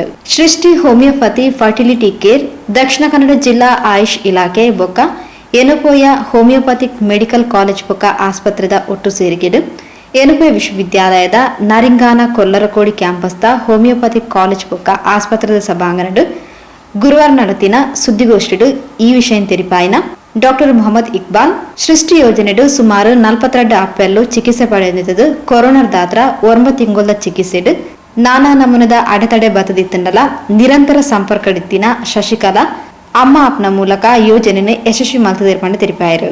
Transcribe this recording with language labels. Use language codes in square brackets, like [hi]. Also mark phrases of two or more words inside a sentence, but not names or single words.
[tcy] ಸೃಷ್ಟಿ ಹೋಮಿಯೋಪತಿ ಫರ್ಟಿಲಿಟಿ ಕೇರ್ ದಕ್ಷಿಣ ಕನ್ನಡ ಜಿಲ್ಲಾ ಆಯುಷ್ ಇಲಾಖೆ ಬೊಕ್ಕ ಎನಪೋಯ ಹೋಮಿಯೋಪತಿಕ್ ಮೆಡಿಕಲ್ ಕಾಲೇಜ್ ಬೊಕ್ಕ ಆಸ್ಪತ್ರೆದ ಒಟ್ಟು ಸೇರಿಕೆಡು ಎನಪೋಯ ವಿಶ್ವವಿದ್ಯಾಲಯದ ನರಿಂಗಾನ ಕೊಲ್ಲರಕೋಡಿ ಕ್ಯಾಂಪಸ್ದ ಹೋಮಿಯೋಪತಿಕ್ ಕಾಲೇಜ್ ಬೊಕ್ಕ ಆಸ್ಪತ್ರೆದ ಸಭಾಂಗಣಡು ಗುರುವಾರ ನಡೆತಿನ ಸುದ್ದಿಗೋಷ್ಠಿಡು ಈ ವಿಷಯ ತೆರಿಪಾಯಿನ ಡಾಕ್ಟರ್ ಮೊಹಮ್ಮದ್ ಇಕ್ಬಾಲ್ ಸೃಷ್ಟಿ ಯೋಜನೆಡು ಸುಮಾರು 42 ಅಪ್ಪೆಲ್ಲು ಚಿಕಿತ್ಸೆ ಪಡೆದಿದ್ದು ಕೊರೋನಾದಾತ್ರ 9 ತಿಂಗಳ ಚಿಕಿತ್ಸೆಡು ನಾನಾ ನಮೂನದ ಅಡೆತಡೆ ಬತ್ತದಿತ್ತಂಡಲ ನಿರಂತರ ಸಂಪರ್ಕಡಿತ್ತಿನ ಶಶಿಕಲಾ ಅಮ್ಮ ಆಪ್ನ ಮೂಲಕ ಯೋಜನೆ ಯಶಸ್ವಿ ಮಾಡ್ತಿರ್ಪಂಡು ತೆರಿಪಾಯರು.